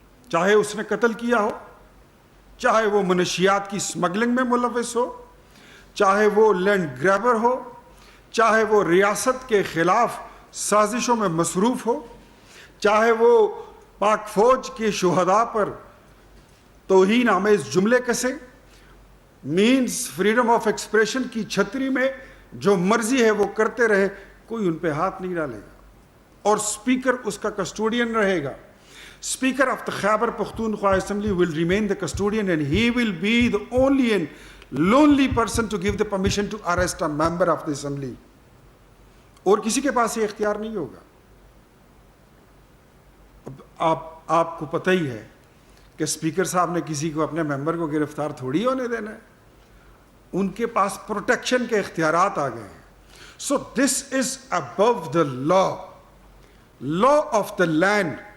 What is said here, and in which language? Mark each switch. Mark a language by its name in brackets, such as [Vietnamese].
[Urdu] چاہے اس نے قتل کیا ہو، چاہے وہ منشیات کی اسمگلنگ میں ملوث ہو، چاہے وہ لینڈ گریبر ہو، چاہے وہ ریاست کے خلاف سازشوں میں مصروف ہو، چاہے وہ پاک فوج کے شہداء پر توہین آمیز جملے کسے. مینز فریڈم آف ایکسپریشن کی چھتری میں جو مرضی ہے وہ کرتے رہے، کوئی ان پہ ہاتھ نہیں ڈالے گا اور اسپیکر اس کا کسٹوڈین رہے گا. [English] Speaker of the Khyber Pakhtunkhwa Assembly will remain the custodian and he will be the only and lonely person to give the permission to arrest a member of the assembly. [Urdu] اور کسی کے پاس یہ اختیار نہیں ہوگا. اب آپ کو پتہ ہی ہے کہ اسپیکر صاحب نے کسی کو اپنے ممبر کو گرفتار تھوڑی ہونے دینا ہے. ان کے پاس پروٹیکشن کے اختیارات آ گئے ہیں. [English] So this is above the law. Law of the land.